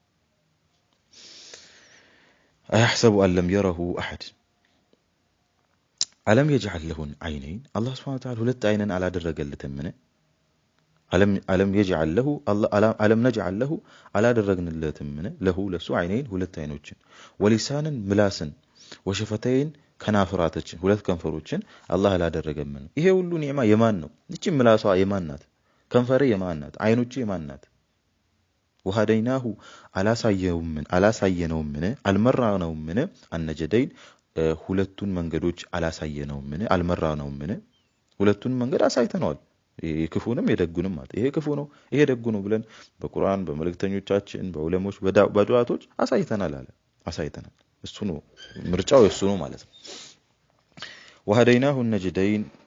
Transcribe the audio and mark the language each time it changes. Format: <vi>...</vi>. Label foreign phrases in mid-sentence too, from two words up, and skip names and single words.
<ar>أيحسب ألم يره أحد ألم يجعل له عينين الله سبحانه وتعالى</ar> <am>ሁለት አይንን አላደረገልትምን</am> <ar>አለም يجعل له አለም نجعل له አላደረግንለትምን</ar> <am>له ለሱ عينين ሁለት አይኖችን ወሊሳንን ምላስን ወሸፈተይን ከናፍራቶችን ሁለት ከንፈሮችን አላህ አላደረገምን ይሄ ሁሉ ኒዕማ የማን ነው እቺ ምላሷ የማን ናት ከንፈሬ የማን ናት አይኖቼ የማን ናት ወሃደይናሁ አላሳየነውምን አልመራነውምን አነጀደይን ሁለቱን መንገዶች አላሳየነውምን አልመራነውምን ሁለቱን መንገድ አሳይተነዋል የክፉንም የደጉንም ማለት ይሄ ክፉ ነው ይሄ ደጉ ነው ብለን በቁርአን በመልእክተኞቻችን በዑለሞች በዱዓቶች አሳይተናል አለ አሳይተናል እሱ ነው ምርጫው እሱ ነው ማለት ነው</am> <ar>وهديناه النجدين</ar>